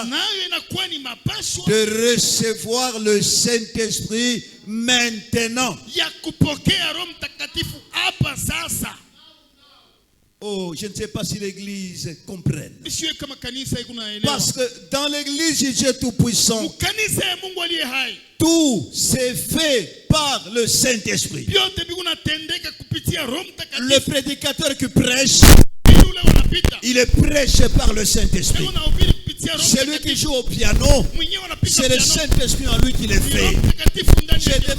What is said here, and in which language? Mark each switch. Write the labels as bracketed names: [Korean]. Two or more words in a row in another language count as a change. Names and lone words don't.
[Swahili] Nayo inakuwa ni mapashwa [French] de recevoir le Saint-Esprit maintenant. [Swahili] ya kupokea Roho Mtakatifu hapa sasa. [French] Oh, je ne sais pas si l'église comprenne. [Swahili] Isiwe kama kanisa iko naelewa. [French] Parce que dans l'église du Dieu Tout-Puissant, [Swahili] Kanisa ya Mungu aliye hai, [French] tout c'est fait par le Saint-Esprit. [Swahili] vyote viko natendeka kupitia Roho [French] Le [Swahili] Mtakatifu. [French] prédicateur qui prêche, [Swahili] Yule wanapita, [French] il est prêché par le Saint-Esprit. [Swahili] Mungu anahubiri kupitia Roho [French] Celui qui [Swahili] Mtakatifu. [French] joue au piano, [Swahili] Mwenyewe anapita [French] c'est le [Swahili] piano, [French] Saint-Esprit en lui qui le [Swahili] ni Roho [French] fait. [Swahili] Mtakatifu ndani [French] Je [Swahili] yake.